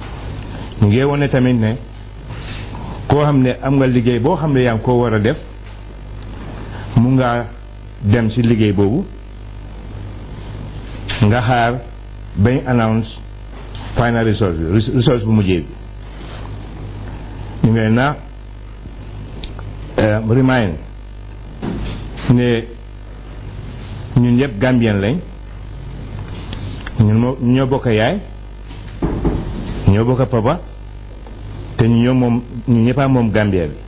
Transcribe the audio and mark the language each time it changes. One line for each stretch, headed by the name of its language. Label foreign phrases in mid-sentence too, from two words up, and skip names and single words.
Wolof: ñu ngi wone tamit ne koo xam ne am nga liggéey boo xam ne yaa ngi koo war a def mu nga dem ci liggéey boobu nga xaar bañ
English: announce final result
Wolof: bu mujjee bi. ñu ngi leen na remind ne ñun ñëpp Gambien lañ, ñun ñoo bokk yaay, ñoo bokk papa, te ñu ñëppa moom Gambia bi.